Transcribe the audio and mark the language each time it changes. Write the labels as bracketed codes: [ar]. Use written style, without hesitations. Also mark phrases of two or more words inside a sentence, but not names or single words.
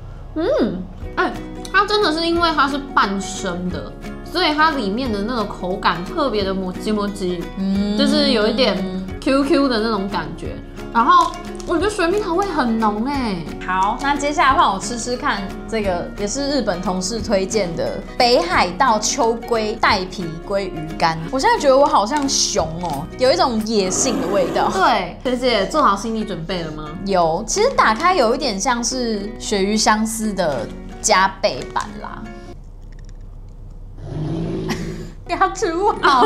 [zh] 它真的是因為它是半生的，所以它裡面的那個口感特別的摩吉摩吉，就是有一點 QQ 的那種感覺。然後我覺得水蜜桃味很濃好，那接下來換我吃吃看，這個也是日本同事推薦的北海道秋龜帶皮鮭魚乾。我現在覺得我好像熊哦，有一種野性的味道。對，學姐做好心理準備了嗎？有，其實打開有一點像是鱈魚香絲的加倍版啦。牙齒不好，